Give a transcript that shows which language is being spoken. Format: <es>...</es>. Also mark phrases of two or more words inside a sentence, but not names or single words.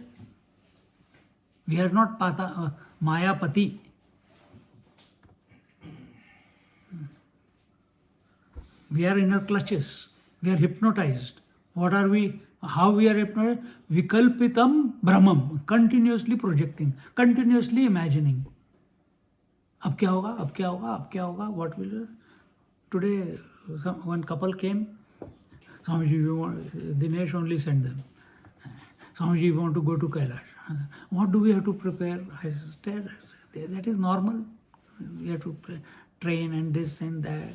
<en>We are not Maya Pati. We are in our clutches. We are hypnotized. What are we? How we are hypnotized?</en> <sa>Vikalpitam Brahmam.</sa> <en>Continuously projecting, continuously imagining.</en> <hi>Ab kya hoga? Ab kya hoga? Ab kya hoga?</hi> <en>What will? Today, one couple came. Swamiji, we want, Dinesh only sent them. Swamiji, we want to go to Kailash. What do we have to prepare? I said, that is normal. We have to train and this and that.</en>